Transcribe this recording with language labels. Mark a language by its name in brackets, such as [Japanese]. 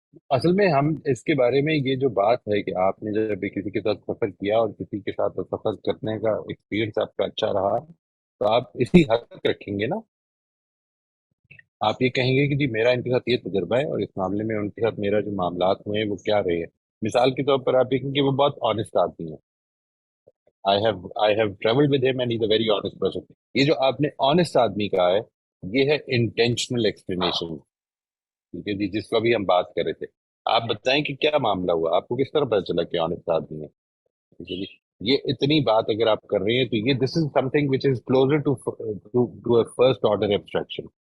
[Urdu] اصل میں ہم اس کے بارے میں یہ جو بات ہے کہ آپ نے جب بھی کسی کے ساتھ سفر کیا اور کسی کے ساتھ سفر کرنے کا ایکسپیرینس آپ کا اچھا رہا، تو آپ اسی حد تک رکھیں گے نا. آپ یہ کہیں گے کہ جی میرا ان کے ساتھ یہ تجربہ ہے اور اس معاملے میں ان کے ساتھ میرا جو معاملات ہوئے ہیں وہ کیا رہے ہیں. مثال کے طور پر آپ دیکھیں کہ وہ بہت آنےسٹ آدمی ہیں. [English] I have traveled with him and he's a very honest person. [Urdu] یہ جو آپ نے آنےسٹ آدمی کہا ہے یہ ہے انٹینشنل ایکسپلینیشن. ٹھیک ہے جی، جس کو ابھی ہم بات کر رہے تھے. آپ بتائیں کہ کیا معاملہ ہوا، آپ کو کس طرح پتا چلا کہ آنےسٹ آدمی ہے. ٹھیک ہے جی، یہ اتنی بات اگر آپ کر رہے ہیں تو یہ [English] This is something which is closer to a first order abstraction.